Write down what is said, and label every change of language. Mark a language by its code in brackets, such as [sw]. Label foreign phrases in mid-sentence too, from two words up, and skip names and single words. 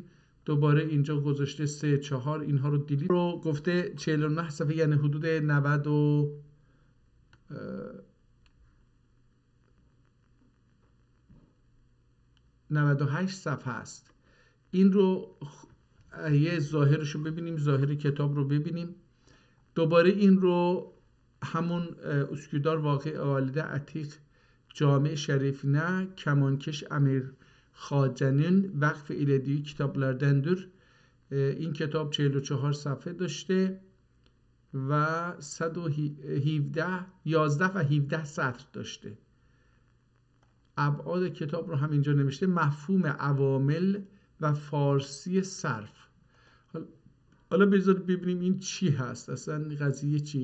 [fa] دوباره اینجا گذاشته 3 4 اینها رو دیلیت رو گفته 49 صفحه، یعنی حدود 98 صفحه است. این رو یه ظاهرش رو ببینیم، ظاهر کتاب رو ببینیم. دوباره این رو همون [ota] اسکودار واقع والده عتیق جامع şerifine kemankış Amir Xace'nin vakf edildiği kitaplardandır. [fa] این کتاب 44 صفحه داشته و 11 و 17 سطر داشته. ابعاد کتاب رو همینجا نوشته: مفهوم عوامل و فارسی صرف. حالا بذارید ببینیم این چی هست، اصلا قضیه چیه.